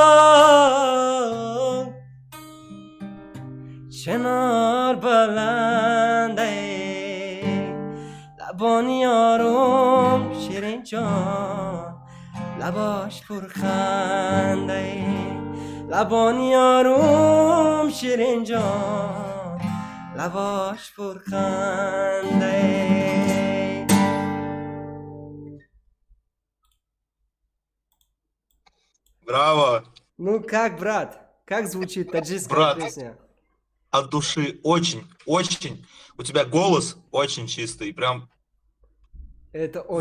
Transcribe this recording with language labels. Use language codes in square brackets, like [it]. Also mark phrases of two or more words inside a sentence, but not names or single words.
[fa] چنار بلنده لبانی آروم شیرین جان لباش پرخنده لبانی آروم شیرین جان لباش پرخنده. [ru] Браво! Ну как, брат? Как звучит таджикская Брат. песня? От души очень, очень. У тебя голос очень чистый. Прям Это очень